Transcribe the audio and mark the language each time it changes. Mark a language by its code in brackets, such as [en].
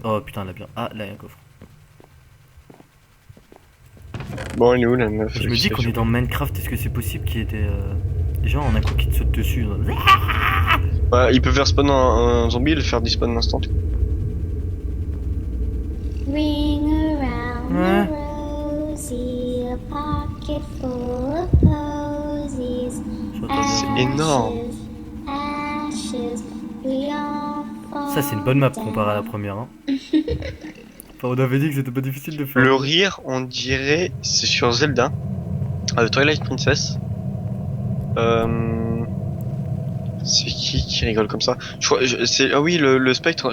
[fr] Oh putain, elle a bien. Ah, là, il y a un coffre. Bon, elle est où la meuf? Je me dis qu'on est dans Minecraft, est-ce que c'est possible qu'il y ait des gens en un coup qui te sautent dessus? Genre... Ouais, il peut faire spawn un zombie et le faire despawn instant. [en] Ring around [fr] Ouais. [en] the rosy, a pocket full of posies. [fr] C'est énorme. [en] Ashes, we all fall. [fr] Ça, c'est une bonne map comparée à la première. Hein. Enfin, on avait dit que c'était pas difficile de faire. Le rire, on dirait, c'est sur Zelda. Twilight Princess. C'est qui rigole comme ça? Je crois, c'est ah oui le spectre.